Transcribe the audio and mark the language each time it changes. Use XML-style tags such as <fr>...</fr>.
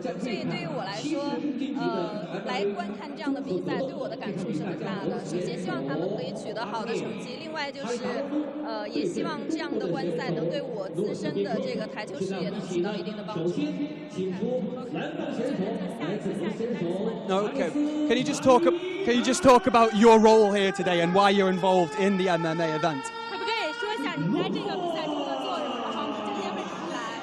<zh>所以对于我来说，来观看这样的比赛对我的感触是很大的。首先希望他们可以取得好的成绩，另外就是也希望这样的观赛能对我自身的这个台球事业能起到一定的帮助。</zh> <en>Okay. Can you just talk about your role here today and why you're involved in the MMA event?</en> <zh>可不可以说一下你在这个比赛中的作用，然后你今天为什么来？</zh>